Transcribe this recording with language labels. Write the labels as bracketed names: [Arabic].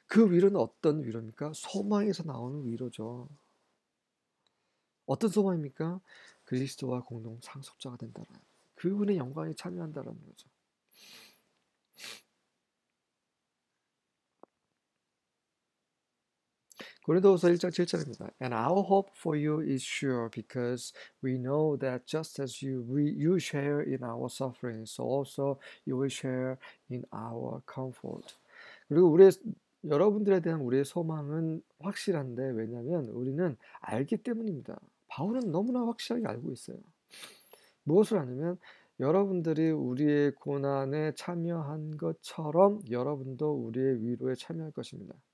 [Korean] 그 위로는 어떤 위로입니까? 소망에서 나오는 위로죠. 어떤 소망입니까? 그리스도와 공동 상속자가 된다는, 그분의 영광에 참여한다는 거죠. 고린도후서 1장 7절입니다. [English] And our hope for you is sure, because we know that just as you share in our sufferings, so also you will share in our comfort. [Korean] 그리고 여러분들에 대한 우리의 소망은 확실한데, 왜냐하면 우리는 알기 때문입니다. 바울은 너무나 확실하게 알고 있어요. 무엇을 아냐면 여러분들이 우리의 고난에 참여한 것처럼 여러분도 우리의 위로에 참여할 것입니다.